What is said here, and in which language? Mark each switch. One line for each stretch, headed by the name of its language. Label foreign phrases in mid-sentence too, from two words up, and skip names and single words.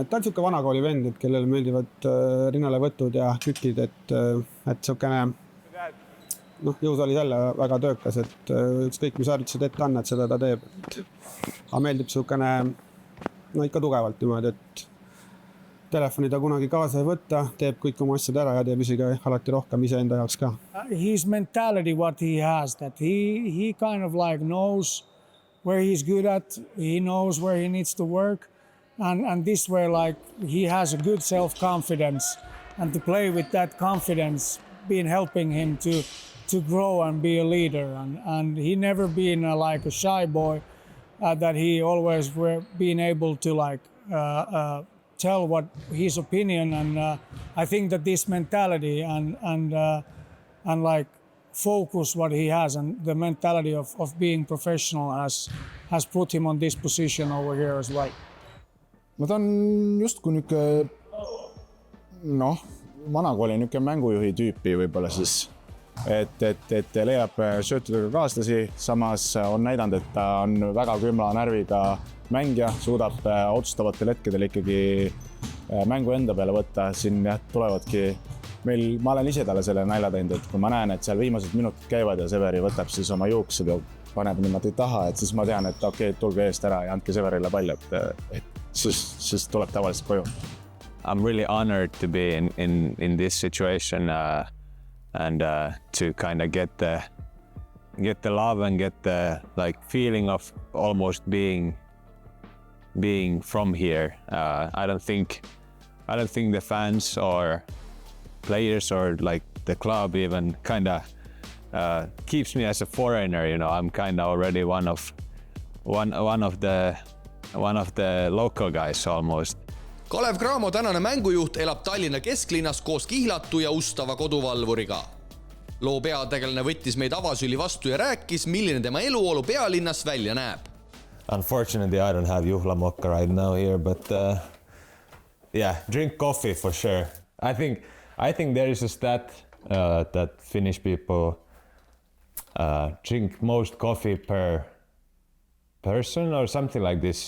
Estonian: Ta on sihuke vanakooli vend, et kellele meeldivad rinnale võtud ja kükid, et sihukene jõus oli jälle väga töökas, et ükskõik mis harjutused ette on, et seda ta teeb. Aga meeldib sihukene, ikka tugevalt niimoodi, et telefoni ta kunagi kaasa ei võtta, teeb kõik oma asjad ära ja teeb isegi alati rohkem iseenda jaoks ka.
English: His mentality, what he has, that he kind of knows where he's good at, he knows where he needs to work, and this way he has a good self-confidence, and to play with that confidence been helping him to grow and be a leader, and he never been a shy boy, that he always were being able to tell what his opinion, and I think that this mentality and focus what he has, and the mentality of being professional has put him on this position over here as well.
Estonian: No ta on justkui niisugune vanakooli niisugune mängujuhi tüüpi võib-olla siis. et leiab söötudega kaaslasi, samas on näidanud, et ta on väga külma närviga mängija, suudab otsustavatel hetkedel ikkagi mängu enda peale võtta. Siin tulevadki meil, ma olen ise talle selle nalja teinud, et kui ma näen, et seal viimased minutid käivad ja Severi võtab siis oma juuksed ja paneb niimoodi taha, et siis ma tean, et okei, tulge eest ära ja andke Severile pall, et siis tuleb tavaliselt koju.
English: I'm really honored to be in this situation and to kind of get the love and get the like feeling of almost being from here. I don't think the fans or players or like the club even kind of keeps me as a foreigner. You know, I'm kind of already one of the local guys almost.
Estonian: Kalev Cramo tänane mängujuht elab Tallinna kesklinnas koos kihlatu ja ustava koduvalvuriga. Loo peategelane võttis meid avasüli vastu ja rääkis, milline tema eluolu pealinnas välja näeb.
English: Unfortunately, I don't have juhlamokka right now here, but yeah, drink coffee for sure. I think there is a stat that Finnish people drink most coffee per person or something like this.